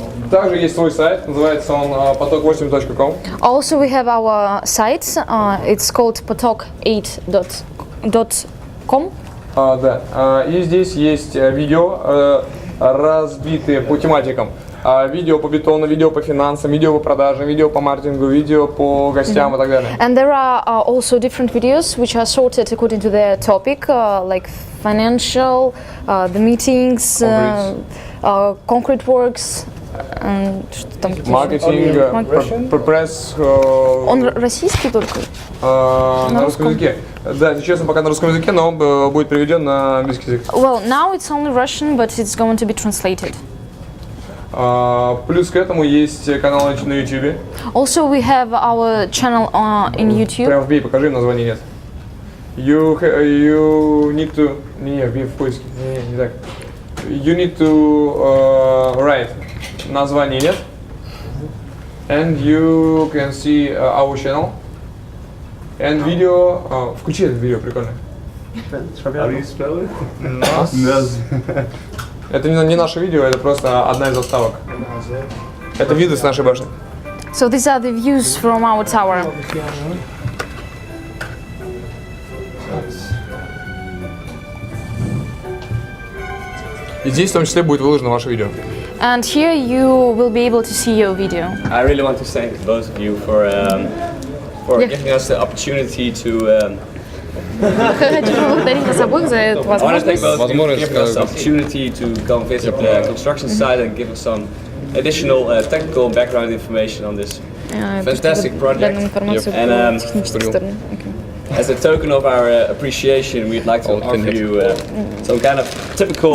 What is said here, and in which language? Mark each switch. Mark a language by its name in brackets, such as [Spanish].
[Russian] Также есть свой сайт, называется он potok8.com. [English] Also we have our site, it's called potok8.com. [Russian] Да, и здесь есть видео, разбитые по тематикам. Видео по бетону, видео по финансам, видео по продажам, видео по маркетингу, видео по гостям и так далее. [English] And there are also different videos which are sorted according to their topic, like financial, the meetings, concrete works, and [Russian] маркетинг, пресс. Он российский только? На русском языке. Да, честно, пока на русском языке, но он будет переведен на английский язык. [English] Well, now it's only Russian, but it's going to be translated. [Russian] Плюс к этому есть канал на YouTube. [English] Also, we have our channel in YouTube. [Russian] Прям вбей, покажи, название нет. [English] You need to... [Russian] Не, вбей в поиске. Не так. [English] You need to write. [Russian] Название нет. [English] And you can see our channel. And video. [Russian] Включи это видео, прикольно. Это не наше видео, это просто одна из заставок. Это виды с нашей башни. [English] So these are the views from our tower. [Russian] И здесь в том числе будет выложено ваше видео. [English] And here you will be able to see your video. I really want to thank both of you for giving us the opportunity to. [Russian] Хочу поблагодарить вас обоих за эту возможность. [English] Giving us the opportunity to come visit the construction site and give us some additional technical background information on this fantastic project. And as a token of our appreciation, we'd like to offer you some kind of typical,